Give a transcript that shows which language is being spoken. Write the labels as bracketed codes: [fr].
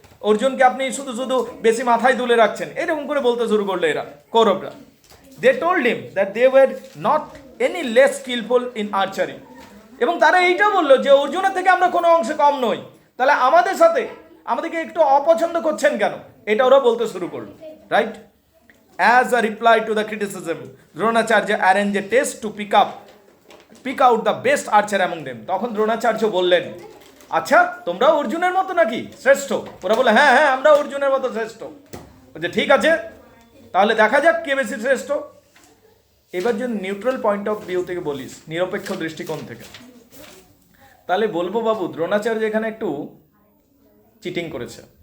[bn] অর্জুনকে আপনি শুধু শুধু বেশি মাথায় তুলে রাখছেন, এরকম করে বলতে শুরু করলো এরা, কৌরবরা। [en] They told him that they were not any less skilful in archery. [bn] এবং তারা এইটাও বললো যে অর্জুনের থেকে আমরা কোনো অংশে কম নই, তাহলে আমাদেরকে একটু অপছন্দ করছেন কেন? এটা ওরা বলতে শুরু করলো, right? [en] As a reply to the criticism, Dronacharya arranged a test to pick out the best archer among them. [bn] তখন দ্রোণাচার্য বললেন, আচ্ছা তোমরাও অর্জুনের মতো নাকি শ্রেষ্ঠ? ওরা বলে হ্যাঁ হ্যাঁ আমরা অর্জুনের মতো শ্রেষ্ঠ। বলছে ঠিক আছে, তাহলে দেখা যাক কে বেশি শ্রেষ্ঠ। এবার যদি নিউট্রাল পয়েন্ট অফ ভিউ থেকে বলিস, নিরপেক্ষ দৃষ্টিকোণ থেকে, তাহলে বলবো বাবু দ্রোণাচার্য এখানে একটু চিটিং করেছে।